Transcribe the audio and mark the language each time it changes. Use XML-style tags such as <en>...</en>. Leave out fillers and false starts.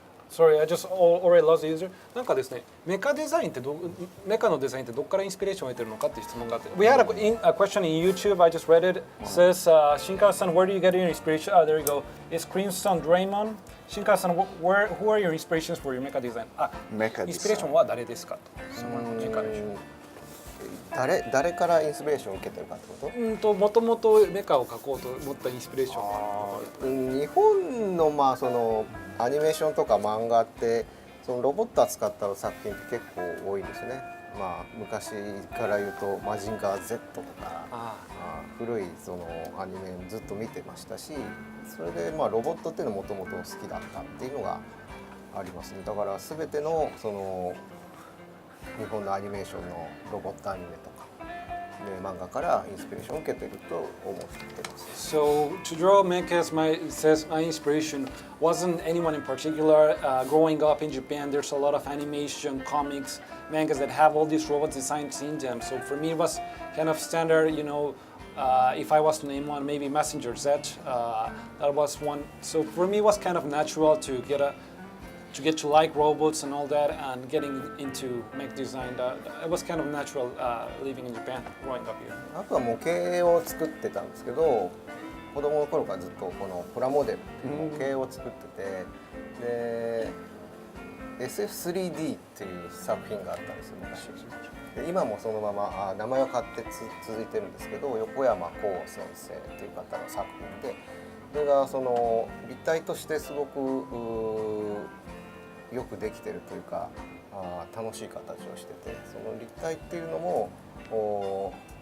<en>Sorry, I just already lost the user.</en> <ja>なんかですね、メカのデザインってどっからインスピレーションを得てるのかっていう質問があって。</ja> <en>We had a question in YouTube. I just read it. Says Shinkawa-san, where do you get your inspiration? Ah, there you go. It's Crimson Draymond. Shinkawa-san, who are your inspirations for your mecha design?</en> <ja>メカインスピレーションは誰ですかと。そのメカでしょ。誰からインスピレーションを受けてるかってこと？もともとメカを描こうと思ったインスピレーションは。日本のまあそのアニメーションとか漫画ってそのロボットを使った作品って結構多いんですね。まあ昔から言うとマジンガー Z とか古いそのアニメずっと見てましたし、それでまあロボットっていうのもともと好きだったっていうのがありますね。だから全てのその日本のアニメーションのロボットアニメとか、漫画からインスピレーションを受けていると思ってます。</ja> <en>So to draw mechas, says my inspiration wasn't anyone in particular. Growing up in Japan, there's a lot of animation, comics, mangas that have all these robot designs in them. So for me, it was kind of standard, you know. If I was to name one, maybe Messenger Z. That was one. So for me, it was kind of natural to get to like robots and all that, and getting into mech design. It was kind of natural living in Japan, growing up here.</en> <ja>あとは模型を作ってたんですけど、子供の頃からずっとこのプラモデルっていう模型を作ってて、で SF3D っていう作品があったんですよ昔。で今もそのまま名前は変わって続いてるんですけど、横山光先生っていう方の作品で、それがその立体としてすごくよくできてるというか楽しい形をしてて、その立体っていうのも</ja>